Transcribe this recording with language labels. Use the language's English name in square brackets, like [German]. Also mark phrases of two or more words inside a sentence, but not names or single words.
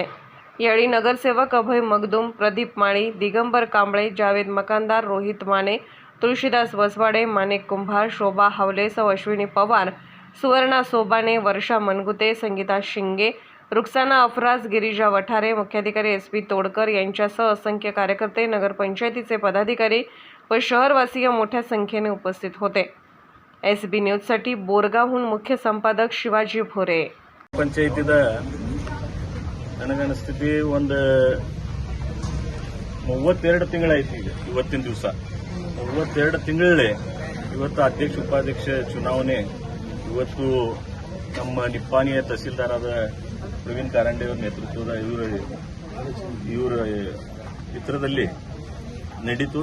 [Marathi] यावेळी नगरसेवक अभय मगदूम, प्रदीप माळी, दिगंबर कांबळे, जावेद मकानदार, रोहित माने, तुळशीदास वसवाडे, माणिक कुंभार, शोभा हावले, सौ अश्विनी पवार, सुवर्णा सोबाने, वर्षा मनगुते, संगीता शिंगे, रुखसाना अफराज, गिरिजा वठारे, मुख्याधिकारी SP तोडकर यांच्यासह असंख्य कार्यकर्ते, नगरपंचायतीचे पदाधिकारी व शहरवासीय मोठ्या संख्येने उपस्थित होते. SB न्यूजसाठी बोरगावहून मुख्य संपादक शिवाजी भोरे. [Kannada] ಪಂಚಾಯತಿದ ನನಗನ್ನಿಸ್ತಿದೆ ಒಂದು 32 ತಿಂಗಳಾಯ್ತು. ಈಗ ಇವತ್ತಿನ ದಿವಸ 32 ತಿಂಗಳೇ ಇವತ್ತು ಅಧ್ಯಕ್ಷ ಉಪಾಧ್ಯಕ್ಷ ಚುನಾವಣೆ ಇವತ್ತು ನಮ್ಮ ನಿಪ್ಪಾಣಿಯ ತಹಸೀಲ್ದಾರಾದ ಪ್ರವೀಣ್ ಕಾರಂಡೆ ಅವರ ನೇತೃತ್ವದ ಇವರ ಚಿತ್ರದಲ್ಲಿ ನಡೀತು.